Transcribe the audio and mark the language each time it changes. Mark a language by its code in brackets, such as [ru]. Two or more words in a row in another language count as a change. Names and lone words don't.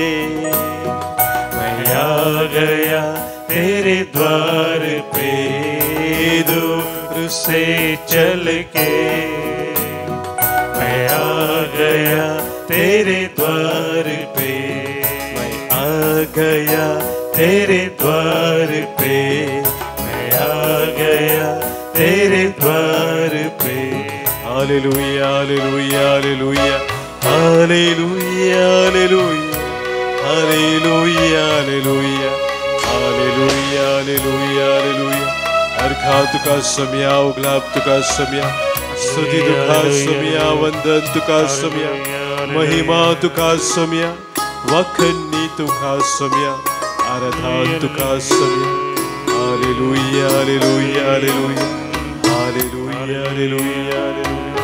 [hi] मैं आ गया तेरे द्वार पे, दूर से चल के मैं आ गया तेरे द्वार पे, मैं आ गया तेरे द्वार पे, मैं आ गया तेरे द्वार पे। [kok] हालेलुया हालेलुया हालेलुया हालेलुया हालेलुया हालेलुया हालेलुया हालेलुया हालेलुया हालेलुया अर्खा तुका सम्या उगलाब तुका सम्या स्तुती तुका सम्या वंदन तुका सम्या महिमा तुका सम्या वखनी तुका सम्या आराधना तुका सम्या हालेलुया हालेलुया हालेलुया हालेलुया हालेलुया हालेलुया